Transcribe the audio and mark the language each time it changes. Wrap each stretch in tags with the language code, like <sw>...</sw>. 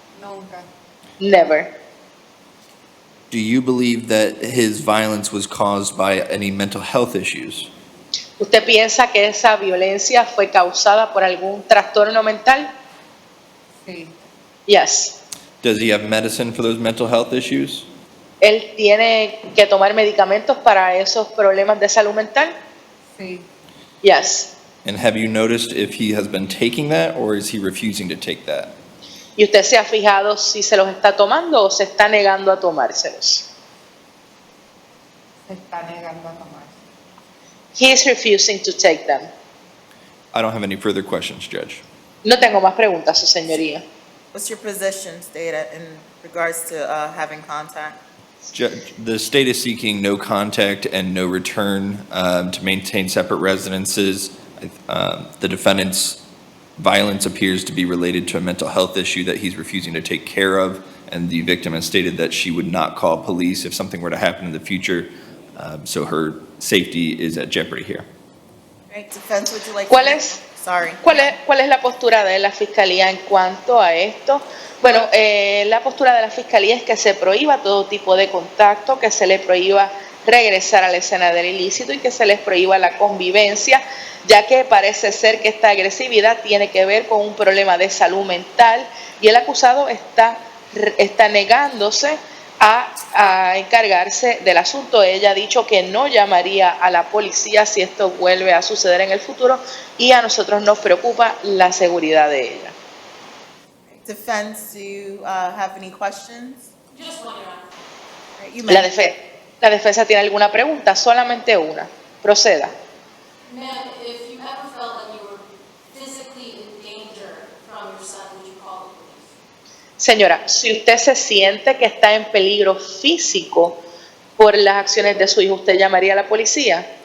<es>Nunca.</es> <en>Never. Do you believe that his violence was caused by any mental health issues?</en> <es>¿Usted piensa que esa violencia fue causada por algún trastorno mental? Sí.</es> <en>Yes. Does he have medicine for those mental health issues?</en> <es>¿Él tiene que tomar medicamentos para esos problemas de salud mental? Sí.</es> <en>Yes. And have you noticed if he has been taking that or is he refusing to take that?</en> <es>¿Y usted se ha fijado si se los está tomando o se está negando a tomárselos? Se está negando a tomar.</es> <en>He is refusing to take them. I don't have any further questions, Judge.</en> <es>No tengo más preguntas, su señoría.</es> <en>What's your position, State, in regards to having contact? Judge, the state is seeking no contact and no return to maintain separate residences. The defendant's violence appears to be related to a mental health issue that he's refusing to take care of, and the victim has stated that she would not call police if something were to happen in the future. So her safety is at jeopardy here. Right, defense, would you like</en> <es>¿Cuál</es> <en>to?</en> <es>es?</es> <en>Sorry.</en> <es>¿Cuál es la postura de la Fiscalía en cuanto a esto? Bueno, la postura de la Fiscalía es que se prohíba todo tipo de contacto, que se le prohíba regresar a la escena del ilícito y que se les prohíba la convivencia, ya que parece ser que esta agresividad tiene que ver con un problema de salud mental y el acusado está negándose a encargarse del asunto. Ella ha dicho que no llamaría a la policía si esto vuelve a suceder en el futuro y a nosotros nos preocupa la seguridad de ella.</es> <en>Defense, do you have any questions? Just one, Your Honor. Right, you may.</en> <es>La defensa tiene alguna pregunta, solamente una. Proceda.</es> <en>Ma'am, if you ever felt like you were physically in danger from your son, would you call the police?</en> <es>Señora, si usted se siente que está en peligro físico por las acciones de su hijo, ¿usted llamaría a la policía?</es>